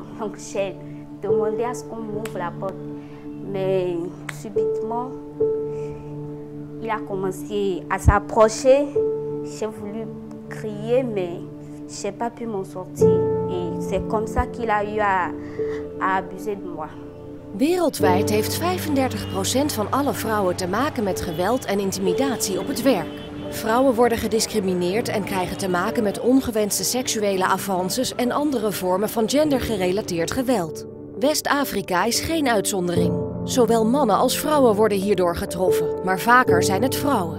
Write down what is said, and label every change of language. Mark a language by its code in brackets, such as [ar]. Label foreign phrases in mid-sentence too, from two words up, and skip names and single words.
[fr] Donc j'ai demandé à ce qu'on m'ouvre la porte. Mais subitement, il a commencé à s'approcher. J'ai voulu crier, mais je n'ai pas pu m'en sortir. Et c'est comme ça qu'il a eu à abuser de moi. [nl] Wereldwijd heeft 35% van alle vrouwen te maken met geweld en intimidatie op het werk. Vrouwen worden gediscrimineerd en krijgen te maken met ongewenste seksuele avances en andere vormen van gendergerelateerd geweld. West-Afrika is geen uitzondering. Zowel mannen als vrouwen worden hierdoor getroffen, maar vaker zijn het vrouwen.